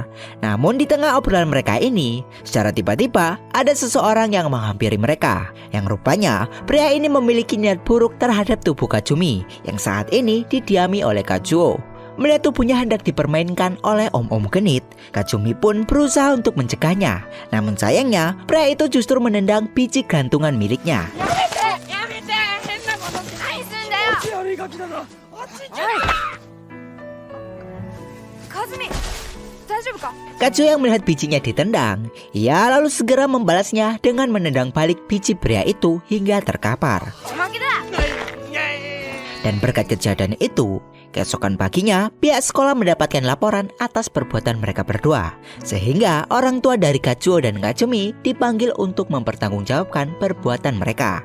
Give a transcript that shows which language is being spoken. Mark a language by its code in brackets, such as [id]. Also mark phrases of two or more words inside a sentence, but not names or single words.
[id] Namun di tengah obrolan mereka ini, secara tiba-tiba ada seseorang yang menghampiri mereka, yang rupanya pria ini memiliki niat buruk terhadap tubuh Kazumi yang saat ini didiami oleh Kazuo. Melihat tubuhnya hendak dipermainkan oleh om-om genit, Kazumi pun berusaha untuk mencegahnya. Namun sayangnya, pria itu justru menendang biji gantungan miliknya. [ja] カズミ、大丈夫か？ [id] Kazuo yang melihat bijinya ditendang, ia lalu segera membalasnya dengan menendang balik biji pria itu hingga terkapar. [ja] 負けだ。 [id] Dan berkat kejadian itu, keesokan paginya pihak sekolah mendapatkan laporan atas perbuatan mereka berdua. Sehingga orang tua dari Kazuo dan Kazumi dipanggil untuk mempertanggungjawabkan perbuatan mereka.